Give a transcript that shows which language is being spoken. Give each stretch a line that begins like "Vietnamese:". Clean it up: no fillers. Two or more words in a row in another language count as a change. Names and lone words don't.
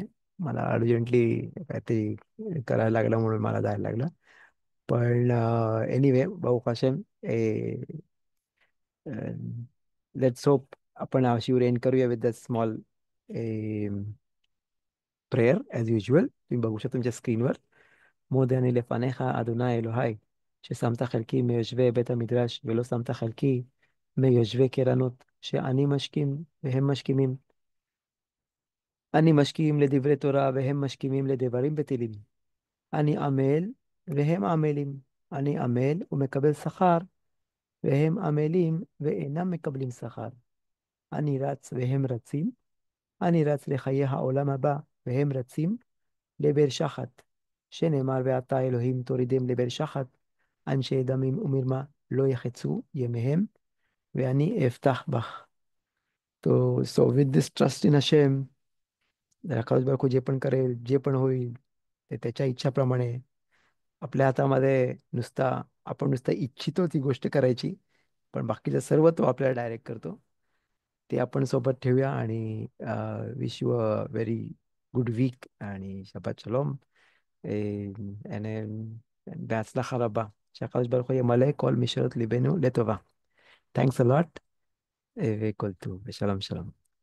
Marathi: मला अर्जंटली काहीतरी करायला लागलं म्हणून मला जायला लागलं. पण एनिवे, भाऊ काशेम,
English: let's hope
Marathi: आपण शिवर एंड करूया
English: with the small prayer as usual.
Marathi: तुम्ही बघू शकता तुमच्या स्क्रीनवर.
Hebrew: מודה אני לפניך, אדוני אלוהי, ששמת חלקי מיושבי בית המדרש, ולא שמת חלקי מיושבי קרנות, שאני משכים והם משכימים. אני משכים לדברי תורה והם משכימים לדברים בטלים. אני עמל והם עמלים. אני עמל ומקבל שכר, והם עמלים ואינם מקבלים שכר. אני רץ והם רצים. אני רץ לחיי העולם הבא, והם רצים לבאר שחת. שנאמר, ועתה אלוהים תורידם לבאר שחת, אנשי דמים ומרמה לא יחצו ימיהם, ואני אפתח בך.
English: So with this trust in Hashem,
Hebrew: הקדוש ברוך הוא
Marathi: जे पण करेल, जे पण होईल, ते त्याच्या इच्छाप्रमाणे. आपल्या हातामध्ये आपण नुसतं इच्छितो ती गोष्ट करायची, पण बाकीचं सर्व तो आपल्याला डायरेक्ट करतो. ते आपण सोबत ठेवूया. आणि
English: wish you a very good week
Marathi: आणि
Hebrew: שבת שלום. בהצלחה רבה. שהקדוש ברוך הוא ימלא כל משאלות ליבנו לטובה.
English: Thanks a lot,
Hebrew: וכל טוב, ושלום שלום.